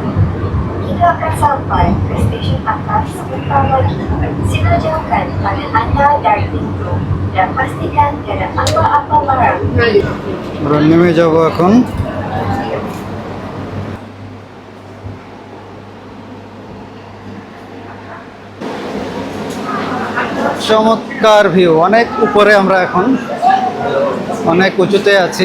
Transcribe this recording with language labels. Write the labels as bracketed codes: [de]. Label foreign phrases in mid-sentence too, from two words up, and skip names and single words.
[ms] Hingga akan sampai ke stesen atas sebentar lagi. Sila jauhkan tangan anda dari pintu dan pastikan tiada apa-apa barang. [bn] আমরা নেমে যাব এখন। চমৎকার ভিউ, অনেক উপরে আমরা এখন, অনেক উঁচুতে আছি।